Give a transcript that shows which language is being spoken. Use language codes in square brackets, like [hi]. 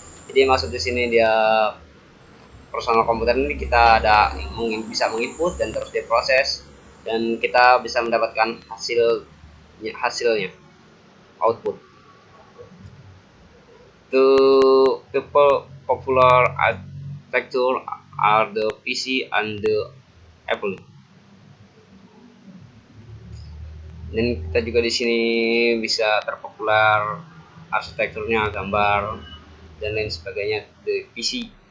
[id] Jadi maksud di sini dia personal komputer ini kita bisa menginput dan terus diproses, dan kita bisa mendapatkan hasilnya output. [en] The popular architecture are the PC and the Apple. [id] Dan kita juga di sini bisa terpopuler arsitekturnya, gambar dan lain sebagainya, [en] the PC